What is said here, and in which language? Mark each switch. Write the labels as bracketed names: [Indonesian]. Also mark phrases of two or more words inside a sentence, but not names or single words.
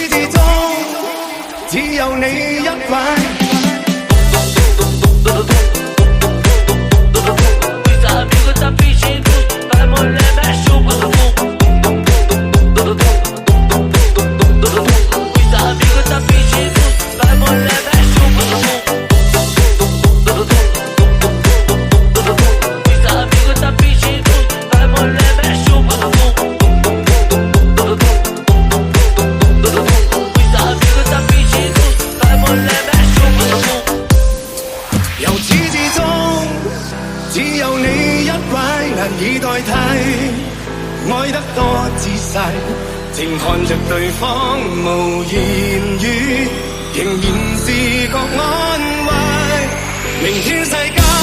[Cantonese] 之中，只有你一位。 [Spanish] Mis amigos están [Portuguese] fingindo, vai mulher mexe o bumbum. [Spanish] Mis amigos están [Portuguese] fingindo, vai mulher mexe o bumbum. [Spanish] Mis amigos están [Portuguese] fingindo, vai mulher mexe o bumbum. [Spanish] Mis amigos están [Portuguese] fingindo, vai mulher mexe o bumbum. [Cantonese] 由始至終，只有你一位難以代替，愛得多仔細，靜看着對方無言語，仍然是覺安慰。明天世界。